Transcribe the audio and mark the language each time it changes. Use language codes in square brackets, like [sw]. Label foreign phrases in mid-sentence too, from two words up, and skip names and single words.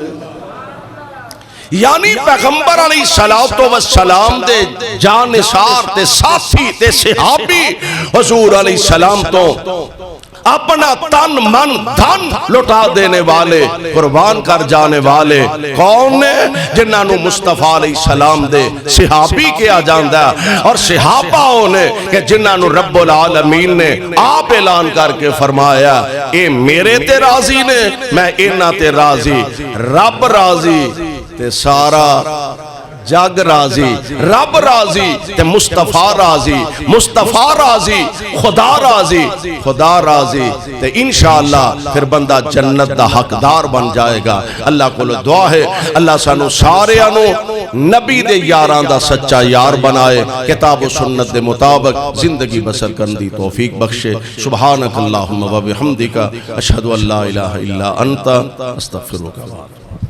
[pa] یعنی پیغمبر [ar] علیہ السلام [pa] دے جانثار تے ساتھی تے صحابی حضور علیہ السلام تو اپنا تن من دھن لٹا دینے والے قربان کر جانے والے کون نے جنہاں نو مصطفیٰ [ar] علیہ السلام [pa] دے صحابی کیا جاندہ اور صحابہ ہونے کہ جنہاں نو [ar] رب العالمین [pa] نے آپ اعلان کر کے فرمایا اے میرے تے راضی نے میں انہاں تے راضی رب راضی تے سارا جگ راضی رب راضی تے مصطفیٰ راضی مصطفیٰ راضی خدا راضی تے انشاءاللہ پھر بندہ جنت دا حقدار بن جائے گا اللہ کو دعا ہے اللہ سانو سارے انو نبی دے یاران دا سچا یار بنائے کتاب و سنت دے مطابق زندگی بسر کرن دی توفیق بخشے [ar] سبحانک اللہم و بحمدک اشہدو اللہ الہ الا انت استغفرک